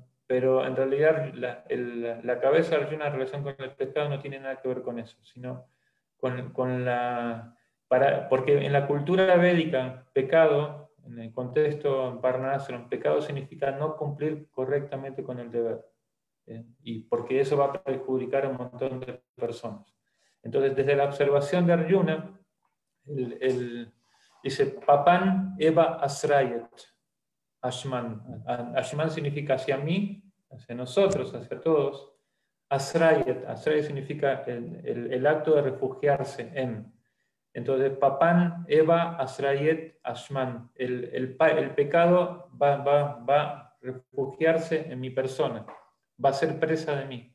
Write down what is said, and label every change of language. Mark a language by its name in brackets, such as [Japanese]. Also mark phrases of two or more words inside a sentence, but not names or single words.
[Spanish] Pero en realidad la cabeza de Arjuna en relación con el pecado no tiene nada que ver con eso, sino porque en la cultura védica, pecado, en el contexto Varnashram, pecado significa no cumplir correctamente con el deber. Y porque eso va a perjudicar a un montón de personas. Entonces, desde la observación de Arjuna, dice, [Sanskrit] Papan eva asrayet, Ashman. [Spanish] Ashman significa hacia mí, hacia nosotros, hacia todos. Asrayet significa el acto de refugiarse en. Entonces, [Sanskrit] Papan eva asrayet Ashman. [Spanish] El pecado va a refugiarse en mi persona, va a ser presa de mí.